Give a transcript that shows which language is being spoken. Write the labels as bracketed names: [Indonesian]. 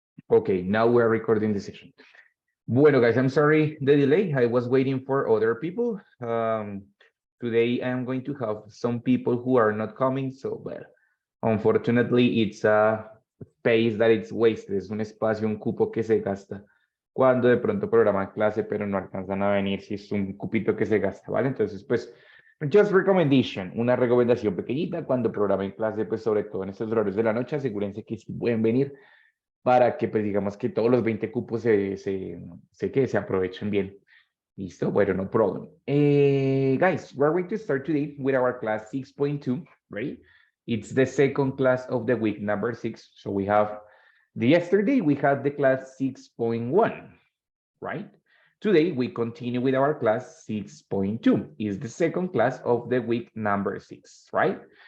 [English] Okay, now we're recording the session. Bueno, guys, I'm sorry the delay. I was waiting for other people. Today I'm going to have some people who are not coming, so well, unfortunately, it's a space that it's wasted. [Spanish] Es un espacio, un cupo que se gasta cuando de pronto programan clase, pero no alcanzan a venir si es un cupito que se gasta, ¿vale? Entonces, pues, [English] just recommendation, [Spanish] una recomendación pequeñita cuando programen clase, pues sobre todo en estos horarios de la noche, asegúrense que sí pueden venir para que, pues, digamos que todos los 20 cupos se aprovechen bien. Listo, bueno, [English] no problem. Guys, we're going to start today with our class 6.2, ready? It's the second class of the week, number 6. So we have, yesterday we had the class 6.1, right? Today we continue with our class 6.2. It's the second class of the week, number 6, right?